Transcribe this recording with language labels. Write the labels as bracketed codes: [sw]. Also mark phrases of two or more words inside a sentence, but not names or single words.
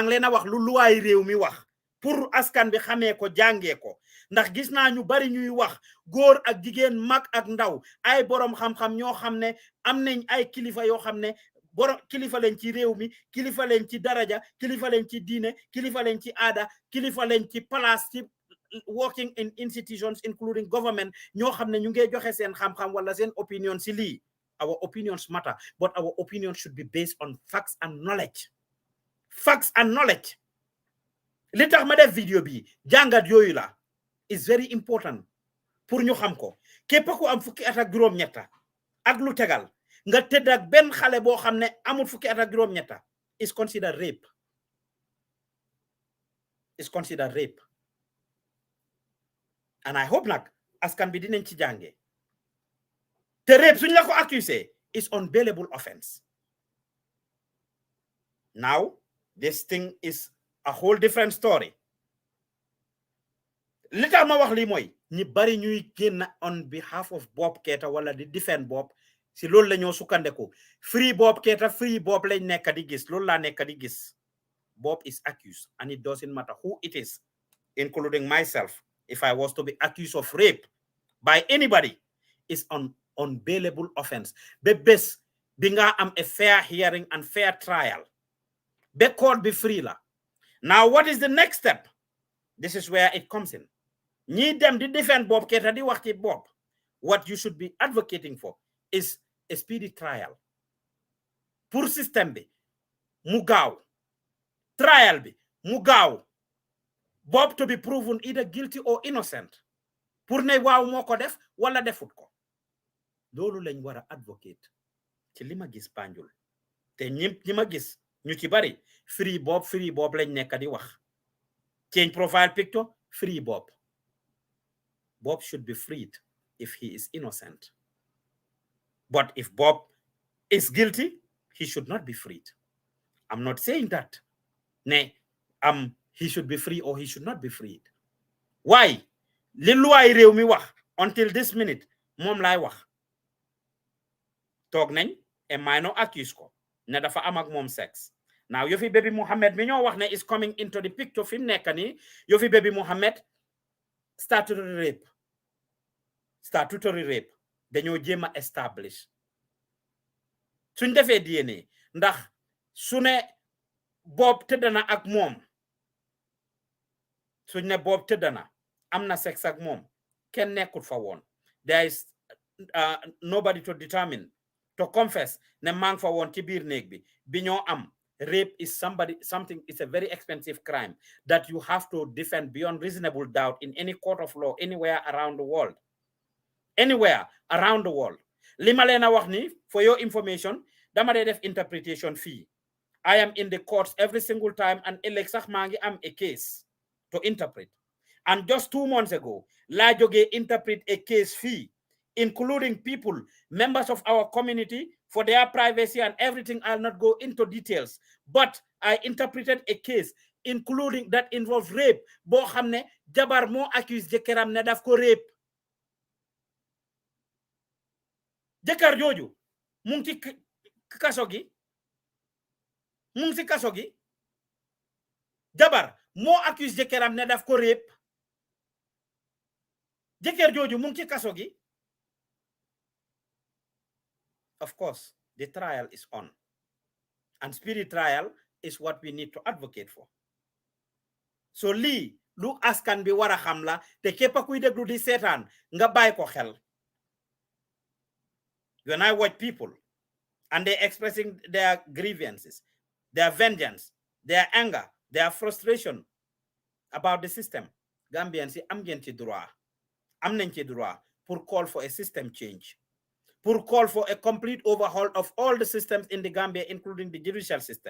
[wo] ngi leen a wax lu luwaay réew mi wax pour askan bi xamee ko jàngee ko ndax gis naa ñu bari ñuy wax góor ak jigéen mag ak ndaw ay borom xam-xam ñoo xam ne am nañ ay kilifa yoo xam ne borom kilifa leen ci réew mi kilifa leen ci daraja kilifa leen ci diine kilifa leen ci aada kilifa leen ci place ci [en] working in institutions including government [wo] ñoo xam ne ñu ngi joxe seen xam-xam wala seen opinion si lii. [en] Our opinions matter, but our opinions should be based on facts and knowledge. Facts and knowledge. [wo] Li tax ma def video bi jàngat yooyu la [en] is very important [wo] pour ñu xam ko képp ku am fukki at ak juróom ñetta ak lu tegal nga tëdd ak benn xale boo xam ne amul fukki at ak juróom ñetta [en] is considered rape. Is considered rape. And I hope [wo] nag askan bi dinañ ci jànge te rape suñ la ko accusé [en] is unbailable offense. Now this thing is a whole different story. [wo] Li tax ma wax lii mooy ñi bari ñuy génn [en] on behalf of [wo] Bob Keita wala di defend Bob si loolu la ñoo sukkandeku free Bob Keita free Bob lañ nekk di gis loolu laa nekk di gis. [en] Bob is accused and it doesn't matter who it is, including myself. If I was to be accused of rape by anybody, it's an unbailable offense. [wo] Be bes binga am [en] a fair hearing and fair trial. [wo] Be court be free la. [en] Now, what is the next step? This is where it comes in. [wo] Ñi dem di defend Bob Keita di wax ci Bob. [en] What you should be advocating for is a speedy trial. [wo] Pour système bi mu gaaw. Trial bi mu gaaw. [en] Bob to be proven either guilty or innocent. [wo] Pour ne waaw moo ko def wala defut ko. Loolu lañ war a advocate ci Lima Gis Banjul. Te ñi ma gis ñu ci bari free Bob lañ nekk di wax. [en] Change profile picture, free Bob. Bob should be freed if he is innocent. But if Bob is guilty, he should not be freed. I'm not saying that. He should be free or he should not be freed. Why? [wo] Li luwaay réew mi wax [en] until this minute [wo] moom laay wax. Toog nañ e minor accuse ko ne dafa am ak moom sex. Now Yofi Baby Mohammed mi ñoo wax ne [en] is coming into the picture [wo] fi nekk nii Yofi Baby Mohammed statutory rape dañoo jéem a establish suñ defee DNA ndax su ne Bob tëddana ak moom suñ ne Bob tëddana am na sex ak moom kenn nekkul fa woon [en] there is nobody to determine to confess [wo] ne maa ngi fa woon ci biir néeg bi ñoo am. [en] Rape is it's a very expensive crime that you have to defend beyond reasonable doubt in any court of law anywhere around the world. Anywhere around the world. [wo] Li ma leen a wax ni [en] for your information [wo] dama dee def interpretation fee. [en] I am in the courts every single time and [wo] ëllëg sax maa ngi am [en] a case to interpret. And just 2 months ago, [wo] laa jógee [en] interpret a case fee, including people, members of our community, for their privacy and everything. I'll not go into details. But I interpreted a case, including that involved rape. [wo] Boo xam ne jabar moo accuse jëkkëram ne daf ko rape. Jëkkër jooju mu ngi ci kaso gi. Mu ngi ci kaso gi. Jabar moo accuse jëkkëram ne daf ko rape. Jëkkër jooju mu ngi ci kaso gi. [en] Of course, the trial is on. And spirit trial is what we need to advocate for. [wo] So lii lu askan bi wara xam la te képp kuy déglu di seetaan nga bàyyi ko xel. [en] When I watch people and they're expressing their grievances, their vengeance, their anger, their frustration about the system, Gambians [wo] si am ngeen ci droit am nañ ci droit pour [en] call for a system change, pour call for a complete overhaul of all the systems in the Gambia, including the judicial system.